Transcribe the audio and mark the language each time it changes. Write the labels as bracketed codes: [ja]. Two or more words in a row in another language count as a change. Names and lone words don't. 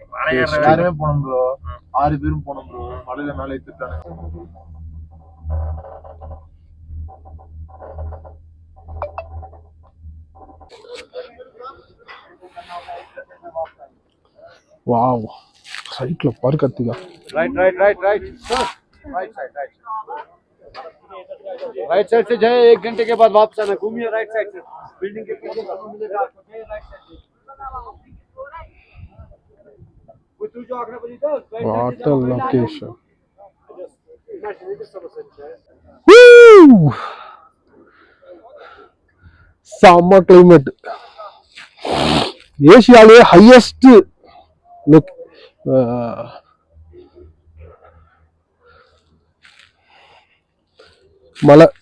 [ta] எல்லாருமே போனோம் ப்ரோ, 6 பேரும் போனோம் ப்ரோ. மலையில மேலே ஏத்திட்டாங்க. வாவ், சைட்ல பாரு கார்த்திகா. [en] right right right right sir, right side right side [hi] से जाए। 1 घंटे के बाद वापस आना। घूमिए [en] right side [hi] से, बिल्डिंग के पीछे मिलेगा आपको। [en] right side [hi] से कुछ जो आगरा बजी था [en] What a location. [ta] செம்ம கிளைமேட். ஏசியாலே ஹையஸ்ட் மலை.